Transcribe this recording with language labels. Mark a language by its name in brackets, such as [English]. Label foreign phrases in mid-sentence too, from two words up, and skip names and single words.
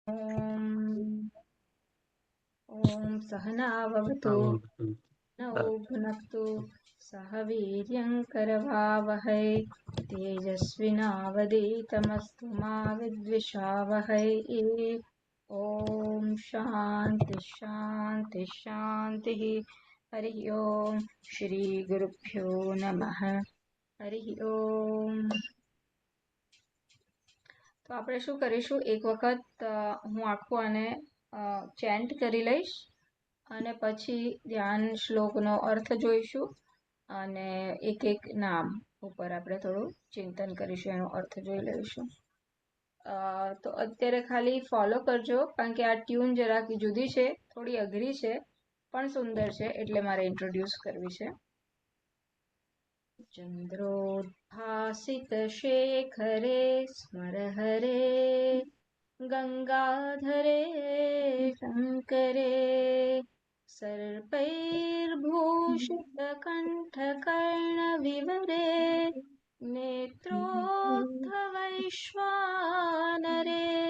[Sanskrit] ॐ ॐ सहनाववतु नौ भुनक्तु सह वीर्यं करवावहै तेजस्विनावधीतमस्तु मा विद्विषावहै। ॐ शान्ति शान्ति शान्तिः। हरिः ओम श्री गुरुभ्यो नमः। हरिः ओम। [Gujarati] તો આપણે શું કરીશું, એક વખત હું આખું આને ચેન્ટ કરી લઈશ અને પછી ધ્યાન શ્લોકનો અર્થ જોઈશું અને એક એક નામ ઉપર આપણે થોડું ચિંતન કરીશું, એનો અર્થ જોઈ લઈશું. તો અત્યારે ખાલી ફોલો કરજો, કારણ કે આ ટ્યુન જરાક જુદી છે, થોડી અઘરી છે પણ સુંદર છે, એટલે મારે ઇન્ટ્રોડ્યુસ કરવી છે. [Sanskrit] चन्द्रोद्भासितशेखरे स्मरहरे गङ्गाधरे शङ्करे सर्पैर्भूषितकण्ठकर्णविवरे नेत्रोत्थवैश्वानरे